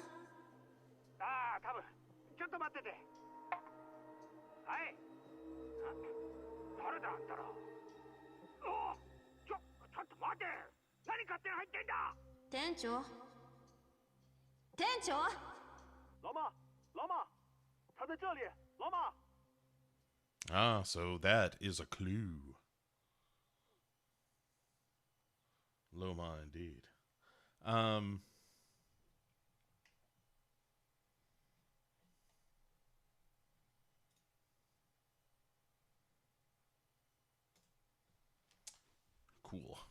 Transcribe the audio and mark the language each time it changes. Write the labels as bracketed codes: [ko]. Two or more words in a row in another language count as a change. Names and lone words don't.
[ja] ああ多分ちょっと待っててはい誰だあんたらおおちょっと待て何勝手に入ってんだ店長店長 [zh] 老妈他在这里老妈 [en] Ah, so that is a clue. Loma indeed. Cool.